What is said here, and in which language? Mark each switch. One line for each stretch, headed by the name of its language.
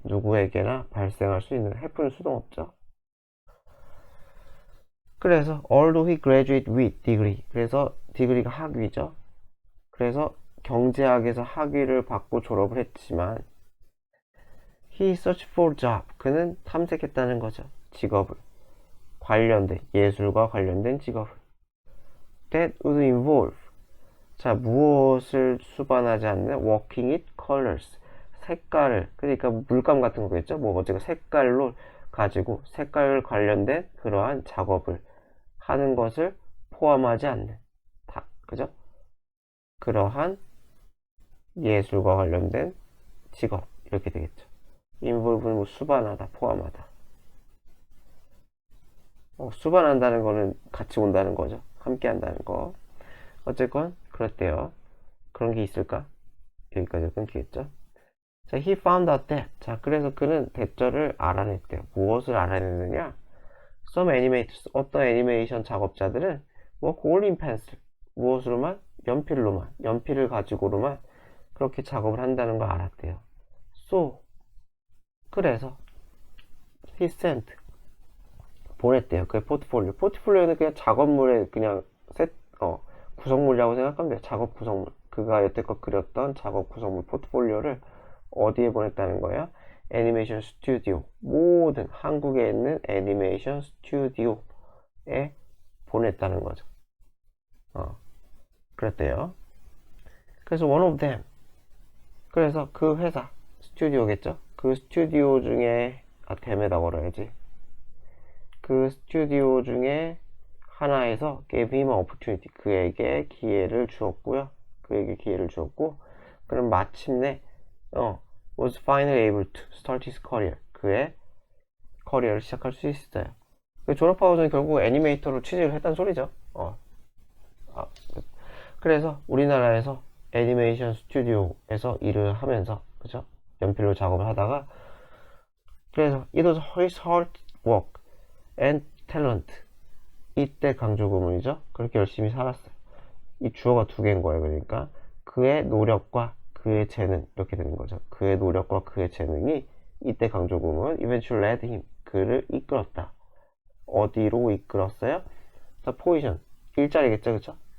Korean: 누구에게나 발생할 수 있는 happen은 수동없죠. 그래서
English: although he graduated with degree.
Korean: 그래서 degree가 학위죠. 그래서 경제학에서 학위를 받고 졸업을 했지만
English: he searched for job.
Korean: 그는 탐색했다는 거죠. 직업을. 관련된, 예술과 관련된 직업을.
English: That would involve.
Korean: 자, 무엇을 수반하지 않는
English: working with colors.
Korean: 색깔을, 그러니까 물감 같은 거겠죠? 뭐 어쨌든 색깔로 가지고 색깔 관련된 그러한 작업을 하는 것을 포함하지 않는 다, 그죠? 그러한 예술과 관련된 직업 이렇게 되겠죠. involve는 뭐 수반하다, 포함하다. 수반한다는 거는 같이 온다는 거죠. 함께 한다는 거. 어쨌건 그렇대요. 그런 게 있을까? 여기까지 끊기겠죠. 자,
English: he found out that.
Korean: 자, 그래서 그는 대절을 알아냈대요. 무엇을 알아냈느냐?
English: Some animators,
Korean: 어떤 애니메이션 작업자들은
English: work all in pencil.
Korean: 무엇으로만? 연필로만, 연필을 가지고로만 그렇게 작업을 한다는 걸 알았대요.
English: So,
Korean: 그래서
English: he sent.
Korean: 보냈대요. 그 포트폴리오. 포트폴리오는 그냥 작업물의 그냥 구성물이라고 생각하면 돼요. 작업 구성물. 그가 여태껏 그렸던 작업 구성물 포트폴리오를 어디에 보냈다는 거예요? 애니메이션 스튜디오. 모든 한국에 있는 애니메이션 스튜디오에 보냈다는 거죠. 그랬대요. 그래서
English: one of them.
Korean: 그래서 그 회사, 스튜디오겠죠? 그 스튜디오 중에, 댐에다 걸어야지. 그 스튜디오 중에 하나에서
English: gave him an opportunity.
Korean: 그에게 기회를 주었고요. 그에게 기회를 주었고, 그럼 마침내,
English: was finally able to start his career.
Korean: 그의 커리어를 시작할 수 있었어요. 졸업하고서는 결국 애니메이터로 취직을 했다는 소리죠. 그래서 우리나라에서 애니메이션 스튜디오에서 일을 하면서, 그죠? 연필로 작업을 하다가, 그래서
English: it was his hard work and talent.
Korean: 이때 강조 구문이죠. 그렇게 열심히 살았어요. 이 주어가 두 개인 거예요. 그러니까 그의 노력과 그의 재능 이렇게 되는 거죠. 그의 노력과 그의 재능이 이때 강조 구문
English: eventually led him.
Korean: 그를 이끌었다. 어디로 이끌었어요? 자, 포지션 일자리겠죠, 그쵸?